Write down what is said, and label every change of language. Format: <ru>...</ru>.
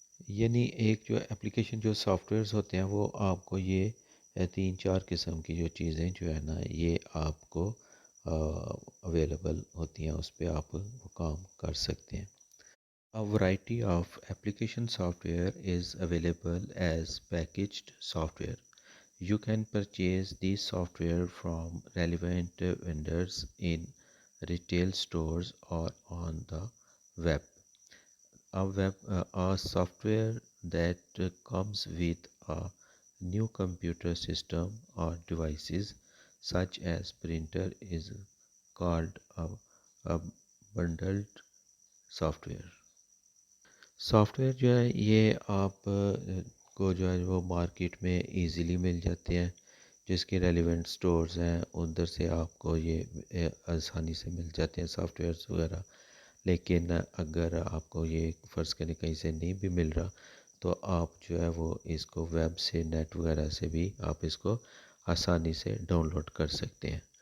<ur>یعنی ایک جو اپلیکیشن جو سافٹ ویئرز ہوتے ہیں وہ آپ کو یہ 3-4 قسم کی جو چیزیں جو ہے نا یہ آپ کو اویلیبل ہوتی ہیں، اس پہ آپ وہ کام کر سکتے ہیں۔</ur> <en>A variety of application software is available as packaged software. You can purchase these software from relevant vendors in retail stores or on the web. A software that comes with a new computer system or devices such as printer is called a bundled software.</en> <ur>Soft where جو ہے یہ آپ کو جو ہے وہ market میں easily مل جاتے ہیں، جس کے ریلیونٹ سٹورز ہیں ادھر سے آپ کو یہ آسانی سے مل جاتے ہیں سافٹ ویئرس وغیرہ۔ لیکن اگر آپ کو یہ فرض کریں کہیں سے نہیں بھی مل رہا تو آپ جو ہے وہ اس کو ویب سے نیٹ وغیرہ سے بھی آپ اس کو آسانی سے ڈاؤن لوڈ کر سکتے ہیں۔</ur>